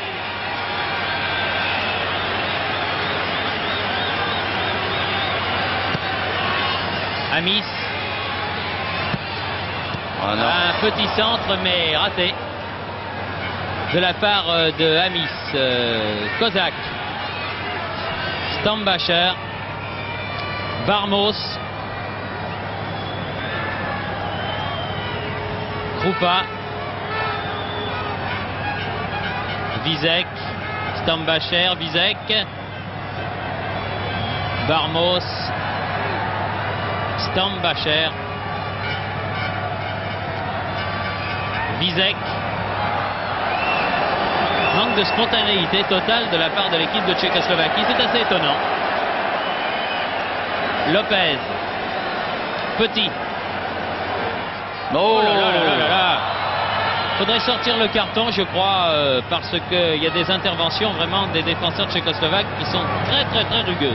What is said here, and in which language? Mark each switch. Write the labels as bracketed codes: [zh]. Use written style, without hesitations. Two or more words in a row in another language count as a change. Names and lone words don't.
[fr] Amis. Oh non. Un petit centre mais raté de la part de Amis. Kozak. Stambacher. Barmos. Krupa. Vizek. Stambacher. Vizek. Barmos. Stambacher. Vizek. Manque de spontanéité totale de la part de l'équipe de Tchécoslovaquie. C'est assez étonnant. Lopez. Petit. Oh là là là là là là. Faudrait sortir le carton, je crois, parce qu'il y a des interventions vraiment des défenseurs tchécoslovaques qui sont très très très rugueuses.